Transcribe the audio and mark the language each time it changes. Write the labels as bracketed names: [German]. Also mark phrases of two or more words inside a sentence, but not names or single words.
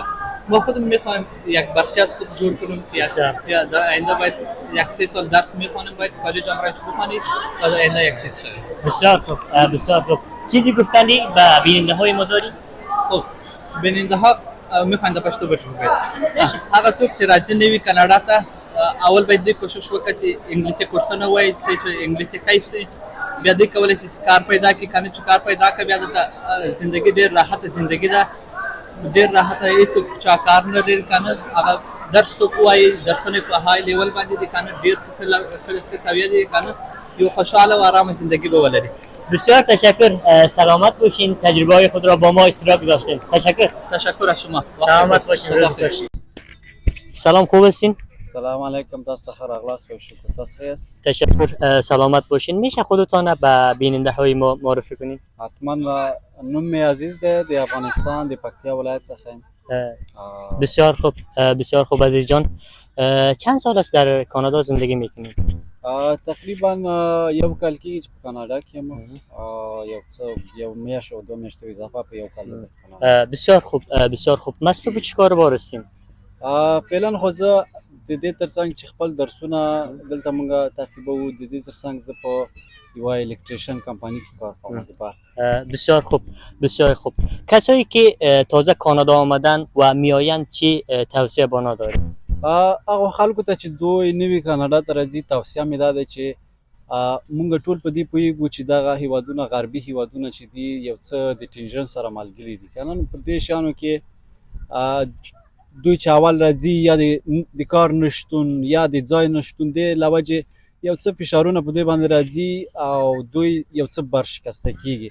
[Persian] ما خودم میخوایم یک برقی از خود جور کنیم که یا در آینده باید یک 3 سال درس میخوانیم، باید کالج امرایش بخونیم تا در آینده یک چیز شویم. بسیار خوب. بسیار خوب. چیزی گفتنی به بیننده های ما داری؟ خب بیننده ها میخواین در پښتو بچو بگید. [Pashto] هغه څوک چې راځي نوی کاناډا ته اول باید دوی کوشش وکړي چې انګلیسي کورسونه وایي چې انګلیسي کیف سي، بیا دوی کولی شي چې کار پیدا کړي. کنه چې کار پیدا کړي بیا د زندگی ډېر راحت زندگی ده، ډېر راحت. هیڅ چا کار نه لري کنه. هغه درس څوک وایي درسونه په [English] high level [Pashto] باندې دي کنه، ډېر په سویه دي کنه، یو خوشاله و آرام زندگی به ولري. [Persian] بسیار تشکر. سلامت باشین. تجربه های خود را با ما اشتراک داشتین. تشکر از شما. سلامت باشین. روز بخیر. سلام، خوب هستین؟ [Arabic] سلام علیکم، [Pashto] تاسو ښه راغلاست و شکر. تاسو ښه یاست؟ [Persian] تشکر. سلامت باشین. میشه خودتان به بیننده های ما معرفی کنین؟ [Pashto] حتما. نوم می عزیز ده، د افغانستان د پکتیا ولایت څخه یم. [Persian] بسیار خوب. بسیار خوب عزیز جان. چند سال است در کانادا زندگی میکنید؟ [Pashto] تقریبا یو کال کېږي چې په کاناډا کې یم. یو میاشت او 2 میاشتې اضافه په یو کال ده. [Persian] بسیار خوب. بسیار خوب. مصروف چی کار بار هستین؟ [Pashto] فعلا خو زه د دې ترڅنګ چې خپل درسونه دلته مونږ تعقیبوو، د دې ترڅنګ زه په یوه الکتریشن کمپانی کې کار کوم د برق. [Persian] بسیار خوب. بسیار خوب. کسایی که تازه کانادا آمدن و میآیند چی توصیه به آنها دارید؟ [Pashto] هغه خلکو ته چې دوی نوي کاناډا ته راځي توصیه مې دا ده چې مونږ ټول په دې پوهیږو چې دغه هیوادونه غربي هیوادونه چې دي یو څه د ټینژن سره ملګري دي که نه. په دې شیانو کې دوی چې اول راځي یا د کار نشتون یا د ځای نشتون د له وجې یو څه فشارونه په دوی باندې راځي او دوی یو څه برشکسته کیږي.